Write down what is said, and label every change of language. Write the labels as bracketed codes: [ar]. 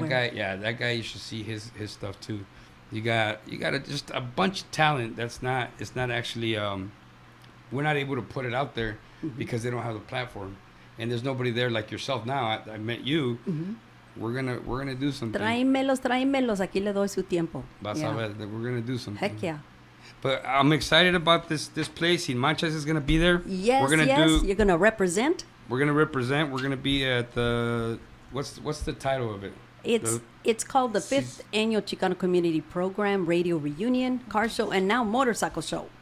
[en] wear. guy, you should see his stuff too. You got just a bunch of talent it's not actually we're not able to put it out there because they don't have the platform, and there's nobody there like yourself now. I met you. We're gonna do something. [es] Tráemelos, aquí le doy su tiempo. Vas a ver [en] that we're gonna do something. Heck yeah. But I'm excited about this place. SinManchas is gonna be there. Yes, we're gonna you're going to represent. We're gonna represent. We're gonna be at the what's the title of it? It's called the 5th Annual Chicano Community Program, Radio Reunion, Car Show, and now Motorcycle Show.